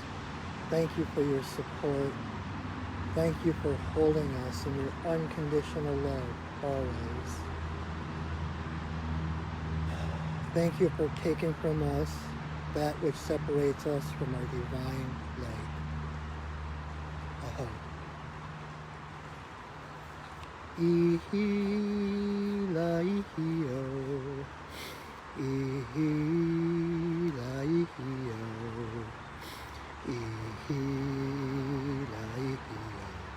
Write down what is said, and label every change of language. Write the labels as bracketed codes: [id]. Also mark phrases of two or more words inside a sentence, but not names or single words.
[en] Thank you for your support. Thank you for holding us in your unconditional love always. Thank you for taking from us that which separates us from our divine light. Aho. Ihi la ihi o. Ihi la ihi o. Ihi la ihi o.